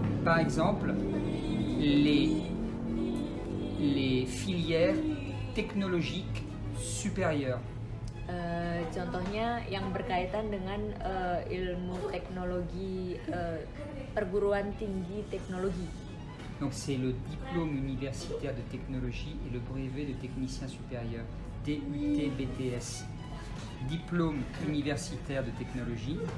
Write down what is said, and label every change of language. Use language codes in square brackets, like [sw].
[fr] Par exemple, les filières technologiques supérieures. [id] Contohnya yang berkaitan dengan ilmu teknologi, perguruan tinggi teknologi. [fr] Donc c'est le diplôme universitaire de technologie et le brevet de technicien supérieur, DUT BTS. Diplôme universitaire de technologie.